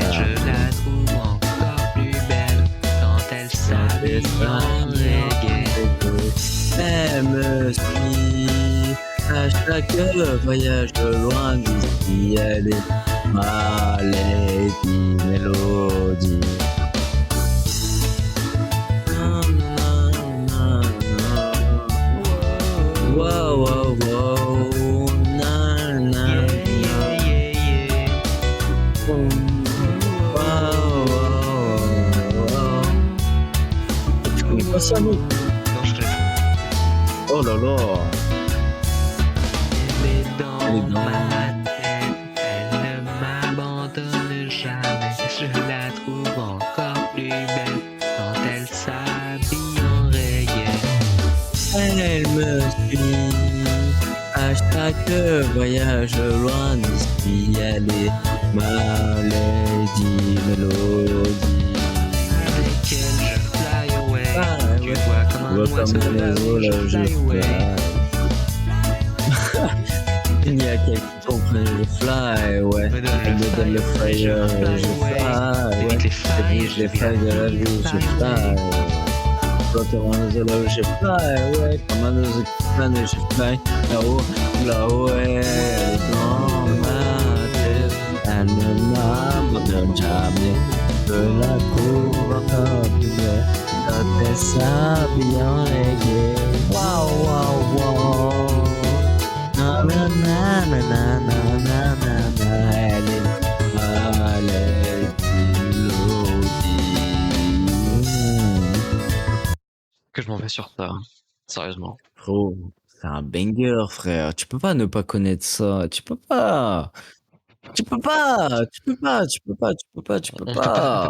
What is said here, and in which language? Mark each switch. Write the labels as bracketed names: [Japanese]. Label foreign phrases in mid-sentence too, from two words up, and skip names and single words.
[French] Je la trouve encore plus belle quand elle s'habille en reggae. Elle me suit à chaque voyage loin d'ici. Elle est ma lady mélodie. Wow, wow, wow, na, na, tu connais pas ça, nous? Non, je connais pas. Oh là là. Elle est dans ma tête, elle ne m'abandonne jamais. Je la trouve encore plus belle quand elle s'habille en reggae. Elle me suit à chaque voyage loin d'ici. Elle est ma lady mélodie. Avec elle je [English] fly away. [French] Tu Ouais. vois comme un oiseau là où je [English] fly away. [French] Il y a quelqu'un qui comprend le fly, ouais. Me donne Elle me donne le fire, je fly je away. fly, ouais. Avec les failles, Avec les failles de la vie, je fly. Quand tu rentres là où je fly, ouais. Comme un oiseau qui plane, je fly. Là-haut, là-haut, elle est dans ma tête. Elle ne m'abandonne jamais. Je la trouve encore plus belle. Quand elle s'habille en reggae. Wow, wow, wow. Na na na na na na na na na. Elle est ma lady mélodie. Que je m'en vais sur ça, sérieusement. Frérot, c'est un banger, frère. Tu peux pas ne pas connaître ça. Tu peux pas. Tu peux pas. Tu peux pas. Tu peux pas. Tu peux pas. Tu peux pas.